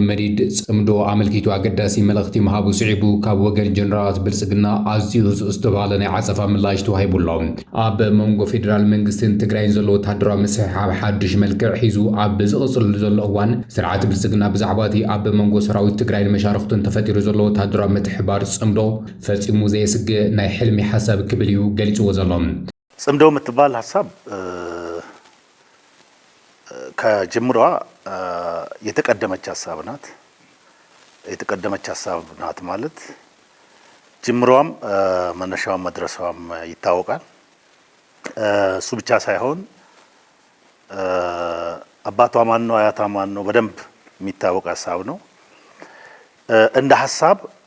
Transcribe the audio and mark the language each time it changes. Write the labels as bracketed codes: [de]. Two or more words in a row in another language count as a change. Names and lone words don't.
[ti] መዲድ ጽምዶ ኣመልኪቱ ኣገዳሲ መልእኽቲ ምሃቡ ስዒቡ ካብ ወገን ጀነራላት ብልጽግና ኣዝዩ ዝተባሃለ ናይ ዓጸፋ ምላሽ ተዋሂቡሎ። ኣብ መንጎ ፌደራል መንግስትን ትግራይን ዘሎ ወታደራዊ ምስሕሓብ ሓድሽ መልክዕ ሒዙ ኣብ ዝቕጽሉ ዘሎ እዋን ስርዓት ብልጽግና ብዛዕባ እቲ ኣብ መንጎ ሰራዊት ትግራይን መሻርክቱን ተፈጢሩ ዘሎ ወታደራዊ ምትሕባር ጽምዶ ፈጺሙ ዘየስግእ ናይ ሕልሚ ሓሳብ ክብል እዩ ገሊጽዎ ዘሎ። [am] ጽምዶ የምትባል ሀሳብ ከጅምሯ የተቀደመች ሀሳብ ናት። የተቀደመች ሀሳብ ናት ማለት ጅምሯም መነሻዋም መድረሻዋም ይታወቃል። እሱ ብቻ ሳይሆን አባቷ ማን ነው አያቷ ማን ነው በደንብ የሚታወቅ ሀሳብ ነው። እንደ ሀሳብ